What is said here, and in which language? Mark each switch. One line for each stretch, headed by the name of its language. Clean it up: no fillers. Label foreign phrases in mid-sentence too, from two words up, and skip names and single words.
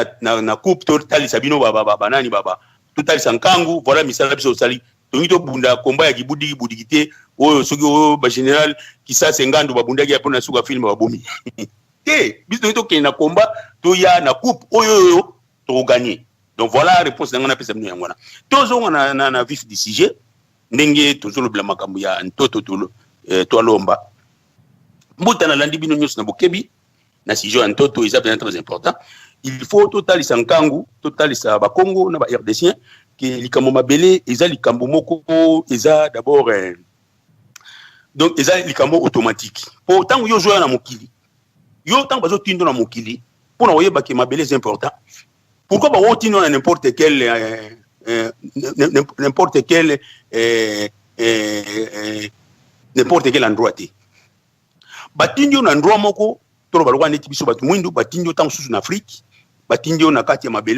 Lingala: na coupe totalisa bino banani totalisa nkangu voilà misala biso osali tongi tobunda komba ya kibudiki te oyo soki oyo bagénéral kisasa ngandu babundaki ya mpona suka filme babomi te biso tongi tokende na komba toya na coupe oyo tokoganye
French: donc voilà
Lingala: réponse nanga napesa bino yango wana tozonga na
French: vif du sujet
Lingala: ndenge tozolobela makambo ya ntoto toalomba mbuta nalandi bino nyonso na bokebi na sujet ya ntoto eza
French: bien très important il faut
Lingala: totalisa nkangu totalisa bakongo na ba RDCien ke likambo mabele eza likambo moko eza d'abord donc eza likambo automatique po tango yo joya na mokili yo tango bazotindo na mokili mpona oyeba ke mabele
French: est important pourquoi
Lingala: baotindo na
French: n'importe quel endroit
Lingala: te batindio na endroit moko tolo balokwa neti biso bato mwindu batindio tango susu na Afrique batindio na kati ya mabele